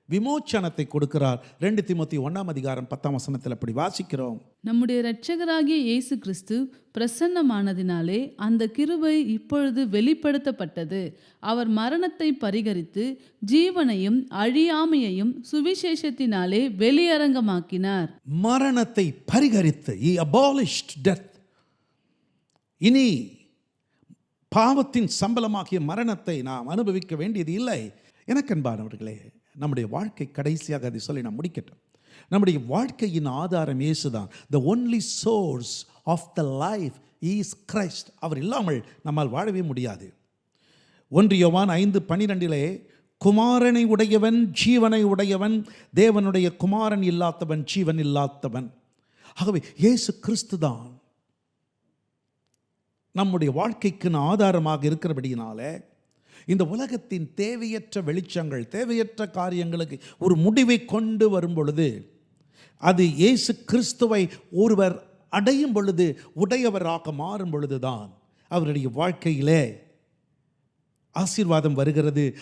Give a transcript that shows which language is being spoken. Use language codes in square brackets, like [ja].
[ta] விமோச்சனத்தை கொடுக்கிறார். 2 தீமோத்தேயு 1:10 அப்படி வாசிக்கிறோம். நம்முடைய இரட்சகராகிய இயேசு கிறிஸ்து பிரசன்னமானதினாலே அந்த கிருபை இப்பொழுது வெளிப்படுத்தப்பட்டது. அவர் மரணத்தை பரிகரித்து ஜீவனையும் அழியாமையையும் சுவிசேஷத்தினாலே வெளியரங்கமாக்கினார். மரணத்தை பரிகரித்து [en] he abolished death. [ta] இனி பாவத்தின் சம்பளமாகிய மரணத்தை நாம் அனுபவிக்க வேண்டியது இல்லை. எனக்கு அன்பானவர்களே, நம்முடைய வாழ்க்கை கடைசியாக அதை சொல்லி நான் முடிக்கட்டும். நம்முடைய வாழ்க்கையின் ஆதாரம் இயேசுதான். [en] The only source of the life is Christ. [ta] அவர் இல்லாமல் நம்மால் வாழவே முடியாது. 1 யோவான் 5:12 குமாரனை உடையவன் ஜீவனை உடையவன், தேவனுடைய குமாரன் இல்லாதவன் ஜீவன் இல்லாதவன். ஆகவே இயேசு கிறிஸ்து தான் நம்முடைய வாழ்க்கைக்கு ஆதாரமாக இருக்கிறபடியினாலே இந்த உலகத்தின் தேவையற்ற வெளிச்சங்கள், தேவையற்ற காரியங்களுக்கு ஒரு முடிவை கொண்டு வரும் பொழுது, அது இயேசு கிறிஸ்துவை ஒருவர் அடையும் பொழுது, உடையவராக மாறும் பொழுதுதான் அவருடைய வாழ்க்கையிலே ஆசீர்வாதம் வருகிறது.